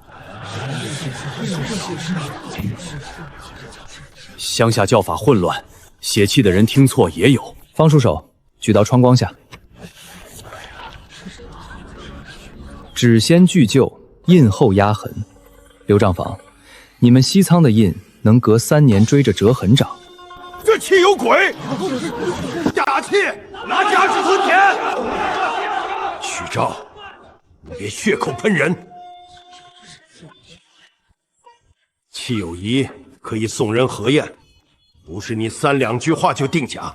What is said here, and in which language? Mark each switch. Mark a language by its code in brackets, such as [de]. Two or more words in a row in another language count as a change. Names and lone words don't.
[zh] 鄉下叫法混亂，寫契的人聽錯也有。方叔手，舉到窗光下。紙先具舊，印後壓痕。劉賬房，你們西倉的印能隔3年追着折痕長？這契有鬼！押契气，拿家之屯田。许昭，你别血口喷人。戚有仪可以送人合宴，不是你3两句话就定假。